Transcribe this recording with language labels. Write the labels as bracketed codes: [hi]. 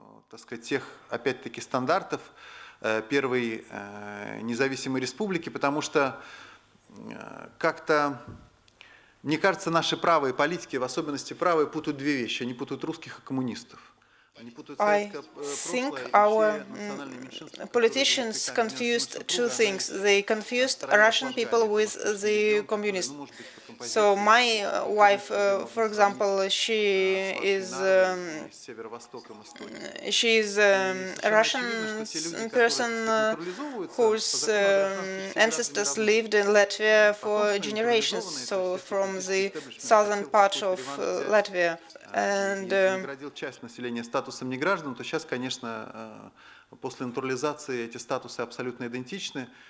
[ru] Так сказать, тех, опять-таки, стандартов первой независимой республики, потому что как-то, мне кажется, наши правые политики, в особенности правые, путают две вещи. Они путают русских и коммунистов. [en] I think our politicians confused two things. They confused Russian people with the communists. So my wife, for example, she is a Russian person whose ancestors lived in Latvia for generations, so from the southern part of Latvia. And [ru] часть населения статусом неграждан, то сейчас, конечно, после натурализации эти статусы абсолютно идентичны.